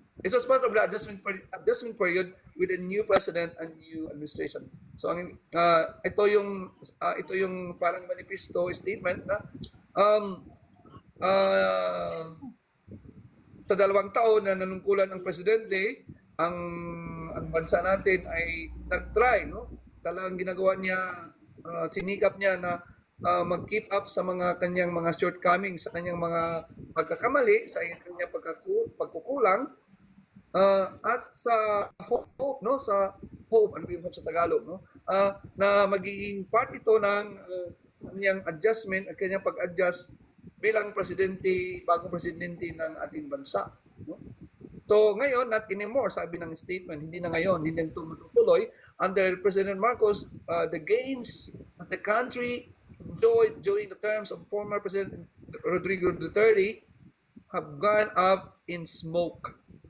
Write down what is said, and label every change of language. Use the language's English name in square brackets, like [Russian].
[English] It was part of the adjustment period with a new president and new administration. [Filipino] So ito yung parang manifesto statement na um, uh, sa 2 taon na nanungkulan ang presidente, ang ang bansa natin ay nag-try, no? Talagang ginagawa niya, sinikap niya na mag-keep up sa mga kanyang mga shortcomings, sa kanyang mga pagkakamali, sa kanyang pagkukulang, at sa hope, no? Sa hope, ano ba yung hope sa Tagalog, no? Na magiging part ito ng kanyang adjustment at kanyang pag-adjust bilang presidente, bagong presidente ng ating bansa. No? So ngayon, [English] not anymore, [Filipino] sabi ng statement, hindi na ngayon, hindi na ito matutuloy. [English] Under President Marcos, the gains that the country enjoyed during the terms of former President Rodrigo Duterte have gone up in smoke.